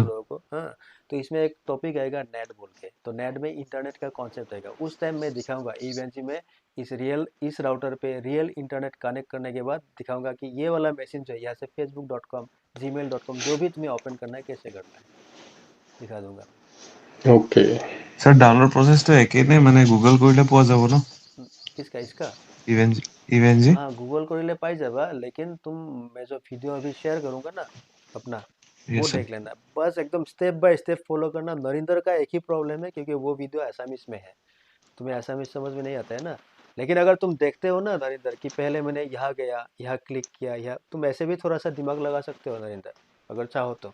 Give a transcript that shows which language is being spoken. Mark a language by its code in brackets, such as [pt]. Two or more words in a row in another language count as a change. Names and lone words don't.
[hi] लोगों को, हाँ। तो इसमें एक टॉपिक आएगा नेट बोल के, तो नेट में इंटरनेट का कॉन्सेप्ट आएगा, उस टाइम मैं दिखाऊंगा EVNG में, इस राउटर पे [en] real internet connect [hi] करने के बाद दिखाऊंगा कि ये वाला मशीन जो है, यहाँ से facebook.com gmail.com जो भी तुम्हें ओपन करना है कैसे करना है, दिखा दूंगा ओके। [as] सर ডাউনলোড প্ৰচেছটো একেই নে মানে গুগল কৰিলে পোৱা যাব ন [hi] मैं। किसका, इसका? ইভেন্ট ইভেন জি हाँ गूगल [as] কৰিলে পাই যাবা, [hi] लेकिन तुम मैं जो वीडियो अभी शेयर करूंगा ना अपना, वो [en] यस सर [hi] देख लेना बस, एकदम [en] step by step follow [hi] करना। नरिंदर का एक ही प्रॉब्लम है, क्योंकि वो वीडियो एसामिस में है, तुम्हें एसामिस समझ में नहीं आता है ना। लेकिन अगर तुम देखते हो ना नरिंदर कि पहले मैंने यहाँ गया, यहाँ क्लिक किया, यहाँ तुम ऐसे भी थोड़ा सा दिमाग लगा सकते हो नरिंदर, अगर चाहो तो।